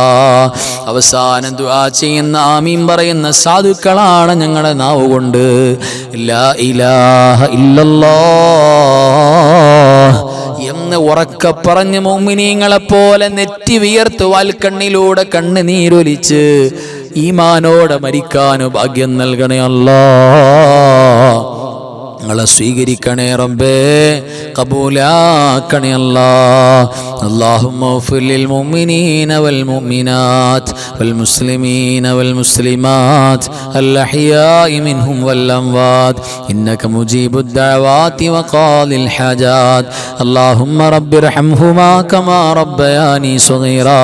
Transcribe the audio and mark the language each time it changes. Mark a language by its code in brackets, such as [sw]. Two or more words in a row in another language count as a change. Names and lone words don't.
[ml] അവസാനം ദുആ ചെയ്യുന്ന, ആമീൻ പറയുന്ന സാധുക്കളാണ് ഞങ്ങളുടെ നാവ് കൊണ്ട് [ar] لا إله إلا الله [ml] എന്ന് ഉറക്കെ പറഞ്ഞ് മുഅ്മിനീങ്ങളെ പോലെ നെറ്റി വിയർത്ത് വാൽക്കണ്ണിലൂടെ കണ്ണുനീരൊലിച്ച് ഈമാനോടെ മരിക്കാനു ഭാഗ്യം നൽകണേ അല്ലാ. ഞങ്ങളെ സ്വീകരിക്കണേ റബ്ബേ, കബൂലാക്കണേ അല്ലാ. [ar] اللهم اغفر للمؤمنين والمؤمنات والمسلمين والمسلمات الأحياء منهم والأموات إنك مجيب الدعوات وقاضي الحاجات. اللهم رب ارحمهما كما ربياني صغيرا.